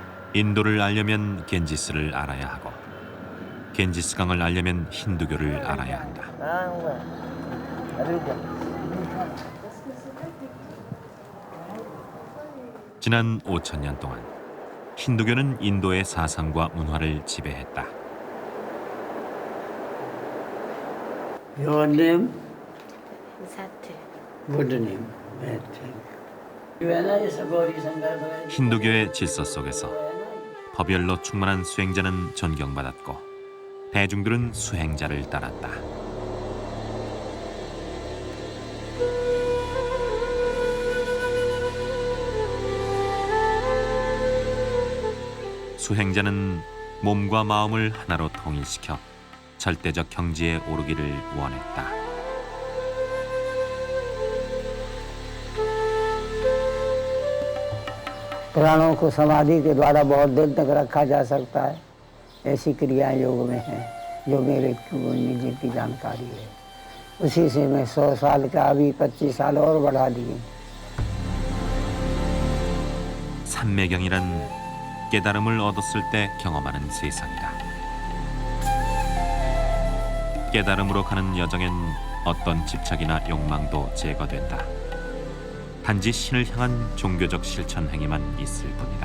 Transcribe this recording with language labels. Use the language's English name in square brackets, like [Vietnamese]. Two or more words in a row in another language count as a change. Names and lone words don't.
[Korean] 인도를 알려면 겐지스를 알아야 하고 겐지스강을 알려면 힌두교를 알아야 한다. 지난 5,000년 동안 힌두교는 인도의 사상과 문화를 지배했다. [English] Your name? Satya. Good name. [Korean] 힌두교의 질서 속에서 법열로 충만한 수행자는 존경받았고 대중들은 수행자를 따랐다. 수행자는 몸과 마음을 하나로 통일시켜 절대적 경지에 오르기를 원했다. [Hindi] प्राणों को समाधि के द्वारा बहुत देर तक रखा जा सकता है। ऐसी क्रियाएं योग में हैं, जो मेरे निजी की जानकारी है। उसी से मैं 100 साल का अभी 25 साल और बढ़ा दिए। [Korean] 삼매경이란 깨달음을 얻었을 때 경험하는 세상이다. 깨달음으로 가는 여정엔 어떤 집착이나 욕망도 제거된다. 단지 신을 향한 종교적 실천 행위만 있을 뿐이다.